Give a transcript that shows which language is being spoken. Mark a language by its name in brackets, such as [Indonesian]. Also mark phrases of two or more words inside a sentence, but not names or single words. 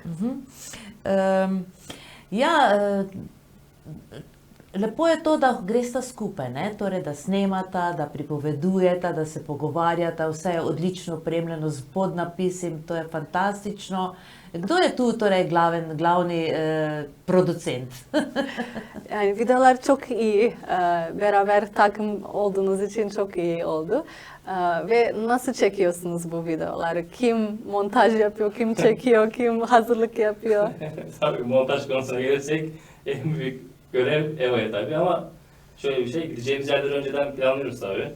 [Slovenian] Lepo je to, da gresta skupaj, torej, da snemata, da pripovedujeta, da se pogovarjata, vse je odlično opremljeno z podnapisi, to je fantastično. Kdo je tu torej glavni producent? [Turkish] Yani videolar çok iyi. Beraber takım olduğunuz için çok iyi oldu. Ve nasıl çekiyorsunuz bu videoları? Kim montaj yapıyor, kim çekiyor, kim hazırlık yapıyor? Tabii montaj konusuna gelirsek en büyük görev EVA'ya tabii ama şöyle bir şey, gideceğimiz yerleri önceden planlıyoruz tabii.